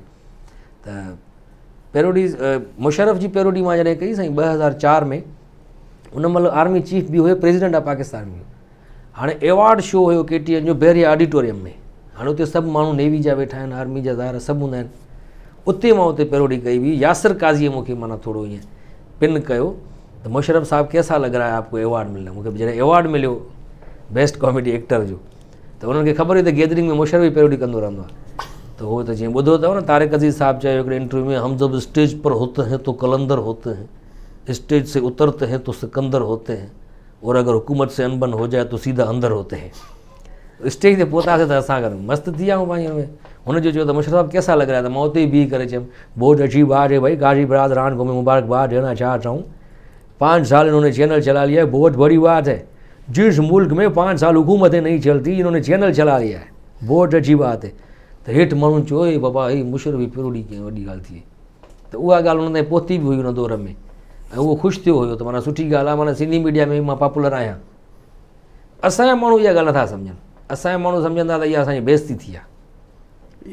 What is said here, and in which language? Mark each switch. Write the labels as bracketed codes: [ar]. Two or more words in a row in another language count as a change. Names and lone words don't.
[sd] त पैरोडी मुशर्रफ जी पैरोडी मां जॾहिं कई साईं 2004 में, उन महिल आर्मी चीफ बि हुयो, [en] president of Pakistan [sd] बि हुयो। हाणे [en] award show [sd] हुयो KTN जो बहरिया ऑडिटोरियम में। हाणे उते सभु माण्हू नेवी जा वेठा आहिनि, आर्मी जा ज़ाहिर सभु हूंदा आहिनि। उते मां उते पैरोडी कई हुई। यासिर काज़ीअ मूंखे माना थोरो ईअं पिन कयो त [ur] مشرف صاحب کیسا لگ رہا ہے آپ کو ایوارڈ ملنا. [sd] मूंखे जॾहिं एवॉर्ड मिलियो [en] best comedy actor [sd] जो, त उन्हनि खे ख़बर हुई त गैदरिंग में मुशर्रफ ई पैरोडी कंदो रहंदो आहे। त उहो त जीअं ॿुधो अथव न, तारिक अज़ीज़ साहब चयो हिकिड़े इंटरव्यू में, [ur] ہم جب اسٹیج پر ہوتے ہیں تو قلندر ہوتے ہیں، اسٹیج سے اترتے ہیں تو سکندر ہوتے ہیں، اور اگر حکومت سے ان بن ہو جائے تو سیدھا اندر ہوتے ہیں. [sd] स्टेज ते पहुतासीं त असां गॾु मस्तु थी विया आहियूं पंहिंजे में। हुनजो चयो त [ur] مشرف صاحب کیسا لگ رہا ہے, [sd] त मां उते ई बीह करे चयुमि [ur] بہت اچھی بات ہے بھائی، غازی برادران کو میں مبارکباد دینا چاہتا ہوں، 5 سال انہوں نے چینل چلا لیا ہے، بہت بڑی بات ہے. جس ملک میں 5 سال حکومتیں نہیں چلتی، انہوں نے چینل چلا لیا ہے، بہت اچھی بات ہے. [sd] त त हेठि माण्हुनि चयो हे बाबा हे मुशरफ पहिरियों ॾींहुं कीअं वॾी ॻाल्हि थी त उहा ॻाल्हि हुन ताईं पहुती बि हुई हुन दौर में ऐं उहो ख़ुशि थियो हुयो त माना सुठी ॻाल्हि आहे, माना सिंधी मीडिया में मां पॉपुलर आहियां। असांजा माण्हू इहा ॻाल्हि नथा सम्झनि, असांजा माण्हू सम्झंदा त इहा असांजी बेइज़ती थी आहे।